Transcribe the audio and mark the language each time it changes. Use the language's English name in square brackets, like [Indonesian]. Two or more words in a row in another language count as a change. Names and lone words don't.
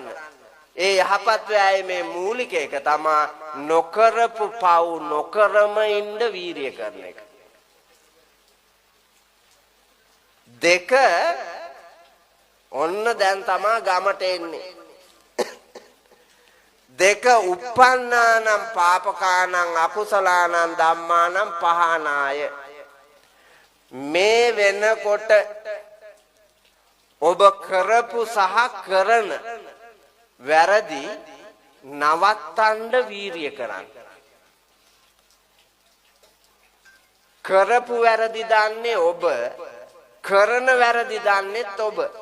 [Sinhala] ඒ යහපත් වෑයමේ මූලික එක තමයි නොකරපු පව් නොකරම ඉන්න වීරිය කරන එක. දෙක ඔන්න දැන් තමයි ගමට එන්නේ. [Pali] දෙක uppannānaṁ pāpakānaṁ akusalaanaṁ dhammānaṁ pahānāya. [Sinhala] මේ වෙනකොට ඔබ කරපු සහ කරන වැරදි නවත්තන්න වීරිය කරන්න. කරපු වැරදි දන්නේ ඔබ, කරන වැරදි දන්නේත් ඔබ.